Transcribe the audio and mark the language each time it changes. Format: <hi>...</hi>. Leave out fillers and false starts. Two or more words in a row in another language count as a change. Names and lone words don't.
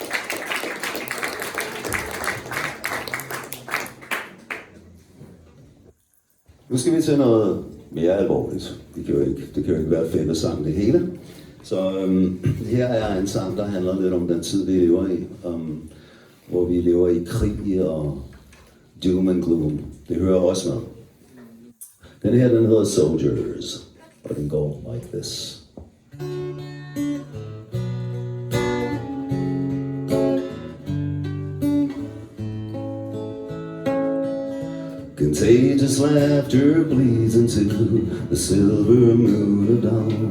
<da>Nu skal vi til noget mere alvorligt. Det kan jo ikke være fællessang det hele. Så her er en sang, der handler lidt om den tid, vi lever i. Hvor vi lever i krig og</da> <en>doom and gloom.</en> <da>Det hører også med. Den her, den hedder Soldiers. Og den går</da> <en>like this. Contagious laughter bleeds into the silver moon of dawn.</en>